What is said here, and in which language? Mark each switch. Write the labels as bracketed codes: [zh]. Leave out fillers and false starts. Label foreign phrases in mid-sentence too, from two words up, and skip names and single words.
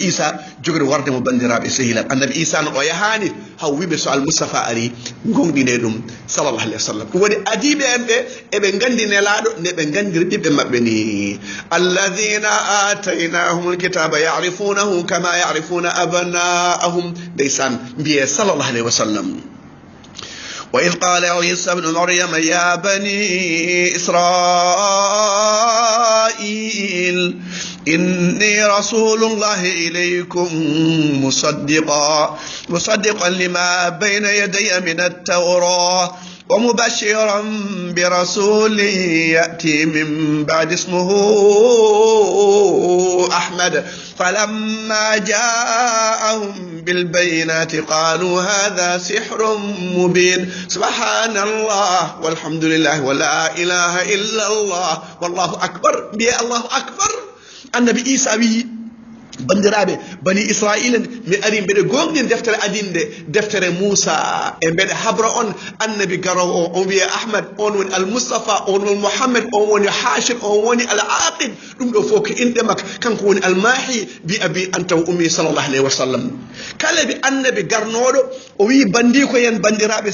[ff] isa jogori warde mo bandiraɓe sehilal annabi isa no o yahani haw wiɓe so al moustapha ari gonɗine ɗum [ar] صلى الله عليه وسلم [ff] ɗum waɗi adiɓe en ɓe eɓe gandi nelaɗo nde ɓe gandiri ɓiɓɓe mabɓe ni [ar] الذين آتيناهم الكتاب يعرفونه كما يعرفون أبناءهم [ff] ndeysan mbiye [ar] صلى الله عليه وسلم وإذ قال عيسى ابن مريم يا بني إسرائيل إني رسول الله إليكم مصدقا لما بين يدي من التوراة ومبشرا برسول يأتي من بعد اسمه أحمد فلما جاءهم بالبينات قالوا هذا سحر مبين سبحان الله والحمد لله ولا إله إلا الله والله أكبر بي الله أكبر النبي عيسى [ff] bandiraɓe bani israila mi ari mbeɗe gonɗin deftere adinde deftere moussa e mbeɗe habra on annabi garowo o on wiye ahmad on woni almoustapha on woni mouhammad on woni hachir on woni al aqib ɗum ɗo fof ko inɗe makko kanko woni almahi [ar] بأبي أنت وأمي صلى الله عليه وسلم [ff] kala bi annabi garnoɗo o wi bandi ko yen bandiraɓe